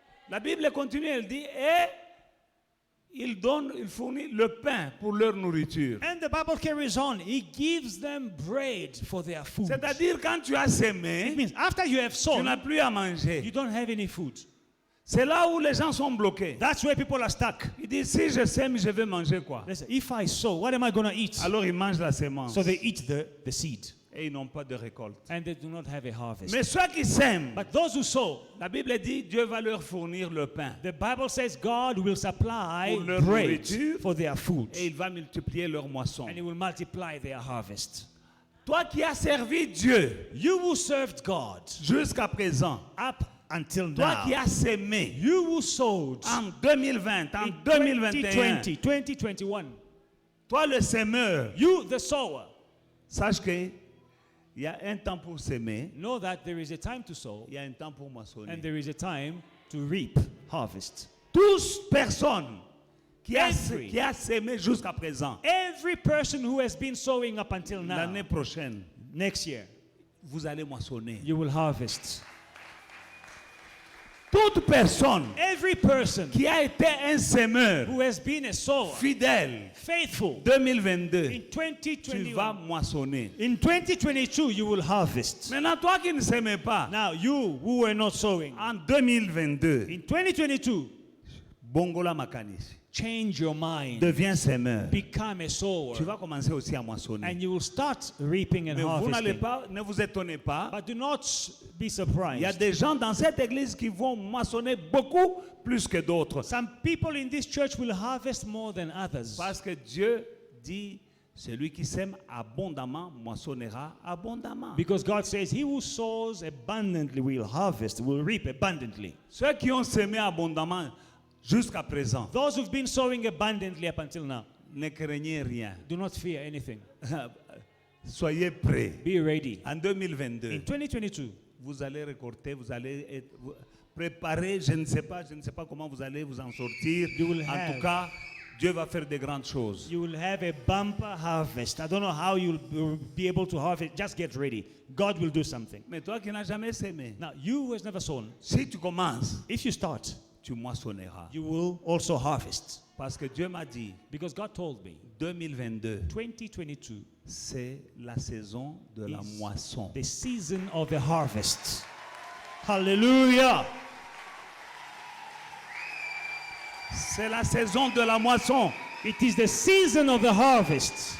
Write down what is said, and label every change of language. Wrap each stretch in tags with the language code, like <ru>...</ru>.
<fr>La Bible continue, elle dit, et il fournit le pain pour leur nourriture.</fr> <en>And the Bible carries on. He gives them bread for their food.</en> <fr>C'est-à-dire, quand tu as</fr> <en>It</en> <fr>semé,</fr> <en>means after you have</en> <fr>tu</fr> <en>sown,</en> <fr>n'as plus à</fr> <en>you</en> <fr>manger.</fr> <en>don't have any food.</en> <fr>C'est là où les gens sont bloqués.</fr> <en>That's where people are stuck.</en> <fr>Ils disent, si je sème, je vais manger quoi?</fr> <en>They say, if I sow, what am I going to eat?</en> <fr>Alors ils mangent la sémence.</fr> <en>So they eat the seed.</en> <fr>Et ils n'ont pas de récolte.</fr> <en>And they do not have a harvest.</en> <fr>Mais ceux qui sèment,</fr> <en>But those who sow,</en> <fr>la Bible dit, Dieu va leur fournir le pain.</fr> <en>the Bible says God will supply</en> <fr>Pour leur</fr> <en>bread</en> <fr>nourriture.</fr> <en>for their food.</en> <fr>Et il va multiplier leur moisson.</fr> <en>And He will multiply their harvest.</en> <fr>Toi qui as servi Dieu</fr> <en>You who served God</en> <fr>jusqu'à présent,</fr> <en>up until</en> <fr>toi</fr> <en>now,</en> <fr>qui as sémé</fr> <en>you who sowed</en> <fr>en 2020, en</fr> <en>in</en> <fr>2021,</fr> <en>2020, 2021,</en> <fr>toi le sémeur,</fr> <en>you the sower,</en> <fr>sache que il y a un temps pour s'aimer,</fr> <en>know that there is a time to sow</en> <fr>il y a un temps pour moissonner.</fr> <en>and there is a time to reap harvest.</en> <fr>Tous personnes qui a sémé jusqu'à présent,</fr> <en>Every person who has been sowing up until now,</en> <fr>l'année prochaine,</fr> <en>next year,</en> <fr>vous allez moissonner.</fr> <en>you will harvest.</en> <fr>Toute personne</fr> <en>Every person</en> <fr>qui a été un sémeur</fr> <en>who has been a sower,</en> <fr>fidèle,</fr> <en>faithful,</en> <fr>2022,</fr> <en>in</en> <fr>tu vas</fr> <en>2021,</en> <fr>moissonner.</fr> <en>in 2022, you will harvest.</en> <fr>Maintenant, toi qui ne s'aimais pas,</fr> <en>Now, you who were not sowing,</en> <fr>en 2022,</fr> <en>in 2022,</en> <ln>Bongola Makanis,</ln> <en>change your mind,</en> <fr>deviens sémeur.</fr> <en>become a sower,</en> <fr>Tu vas commencer aussi à moissonner.</fr> <en>and you will start reaping and</en> <fr>Mais vous n'allez</fr> <en>harvesting.</en> <fr>pas, ne vous étonnez pas.</fr> <en>But do not be</en> <fr>Il y a</fr> <en>surprised.</en> <fr>des gens dans cette église qui vont moissonner beaucoup plus que d'autres.</fr> <en>Some people in this church will harvest more than others.</en> <fr>Parce que Dieu dit, celui qui sème abondamment moissonnera abondamment.</fr> <en>Because God says, He who sows abundantly will harvest, will reap abundantly.</en> <fr>Ceux qui ont semé abondamment jusqu'à présent,</fr> <en>Those who've been sowing abundantly up until now,</en> <fr>ne craignez rien.</fr> <en>do not fear anything.</en> <fr>Soyez prêts.</fr> <en>Be ready.</en> <fr>En 2022,</fr> <en>2022,</en> <fr>vous allez récolter, vous allez être préparés. Je ne sais pas comment vous allez vous en sortir.</fr> <en>You will</en> <fr>En</fr> <en>have-</en> <fr>tout cas, Dieu va faire de grandes choses.</fr> <en>you will have a bumper harvest. I don't know how you'll be able to harvest. Just get ready. God will do something.</en> <fr>Mais toi qui n'as jamais semé,</fr> <en>Now, you who has never sown,</en> <fr>si tu commences,</fr> <en>if you start,</en> <fr>tu moissonneras.</fr> <en>you will also harvest.</en> <fr>Parce que Dieu m'a dit,</fr> <en>Because God told me,</en> <fr>2022,</fr> <en>2022,</en> <fr>c'est la saison de la</fr> <en>is</en> <fr>moisson.</fr> <en>the season of the harvest. Hallelujah.</en> <fr>C'est la saison de la moisson.</fr> <en>It is the season of the harvest.</en>